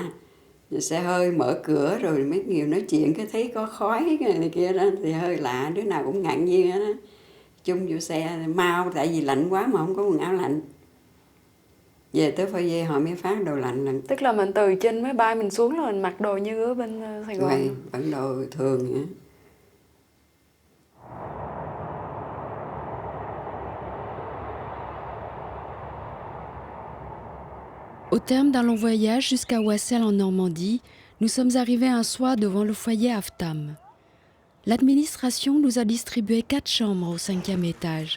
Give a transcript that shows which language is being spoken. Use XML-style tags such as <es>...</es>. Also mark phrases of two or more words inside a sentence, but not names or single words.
<vi>Rồi xe hơi mở cửa rồi mấy người nói chuyện cái thấy có khói này kia đó thì hơi lạ, đứa nào cũng ngạc nhiên đó. Chung vô xe mau tại vì lạnh quá mà không có quần áo lạnh. Về tới foyer họ mới phát đồ lạnh. Tức là mình từ trên máy bay mình xuống là mình mặc đồ như ở bên Sài Gòn. Vậy, vẫn đồ thường nữa.</vi> <fr>Au terme d'un long voyage jusqu'à Wassel en Normandie, nous sommes arrivés un soir devant le foyer Aftam. L'administration nous a distribué 4 chambres au 5e étage.</fr>